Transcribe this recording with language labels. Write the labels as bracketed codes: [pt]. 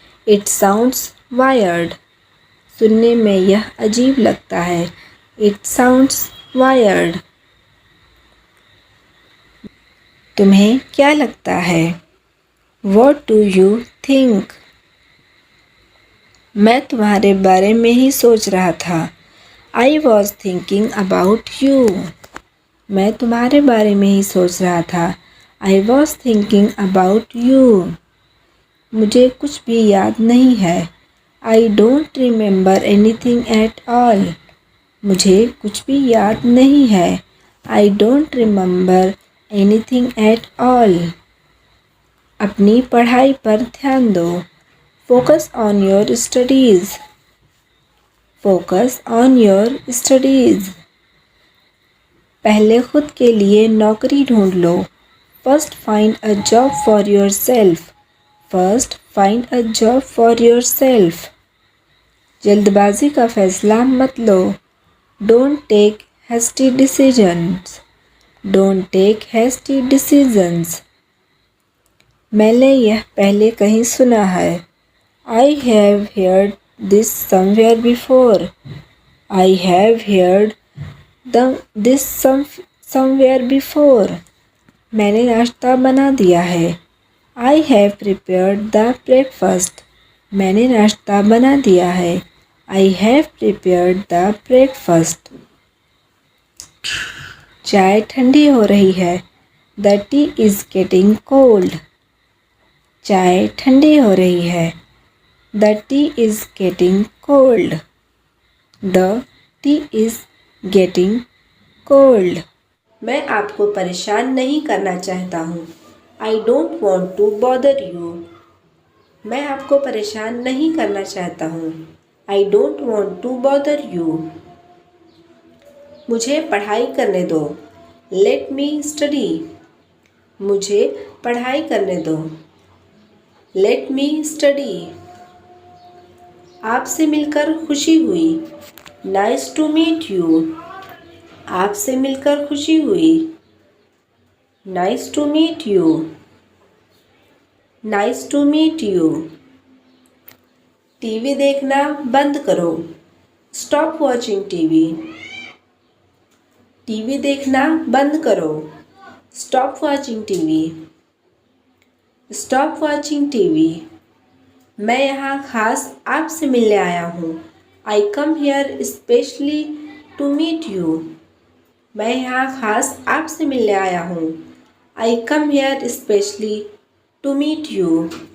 [en] It sounds weird. [hi] सुनने में यह अजीब लगता है। [en] It sounds weird. [hi] तुम्हें क्या लगता है? [en] What do you think? [hi] मैं तुम्हारे बारे में ही सोच रहा था। [en] I was thinking about you. [hi] मैं तुम्हारे बारे में ही सोच रहा था। [en] I was thinking about you. [hi] मुझे कुछ भी याद नहीं है। [en] I don't remember anything at all. [hi] मुझे कुछ भी याद नहीं है। [en] I don't remember anything at all. [hi] अपनी पढ़ाई पर ध्यान दो। [en] Focus on your studies. Focus on your studies. [hi] पहले खुद के लिए नौकरी ढूंढ लो। [en] First find a job for yourself. First find a job for yourself. [hi] जल्दबाजी का फैसला मत लो। [en] Don't take hasty decisions. Don't take hasty decisions. [hi] मैंने यह पहले कहीं सुना है। [en] I have heard this somewhere before. I have heard this somewhere before. [hi] मैंने नाश्ता बना दिया है। [en] I have prepared the breakfast. [hi] मैंने नाश्ता बना दिया है। [en] I have prepared the breakfast. [hi] चाय ठंडी हो रही है। [en] The tea is getting cold. [hi] चाय ठंडी हो रही है। [en] The tea is getting cold. The tea is getting cold. [hi] मैं आपको परेशान नहीं करना चाहता हूँ। [en] I don't want to bother you. [hi] मैं आपको परेशान नहीं करना चाहता हूँ। [en] I don't want to bother you. [hi] मुझे पढ़ाई करने दो। [en] Let me study. [hi] मुझे पढ़ाई करने दो। [en] Let me study. [hi] आपसे मिलकर खुशी हुई। [en] Nice to meet you. [hi] आपसे मिलकर खुशी हुई। [en] Nice to meet you. Nice to meet you. [hi] TV देखना बंद करो। [en] Stop watching TV. [hi] टीवी देखना बंद करो। [en] Stop watching TV. Stop watching TV. [hi] मैं यहाँ खास आपसे मिलने आया हूँ। [en] I come here especially to meet you. [hi] मैं यहाँ खास आपसे मिलने आया हूँ। [en] I come here especially to meet you.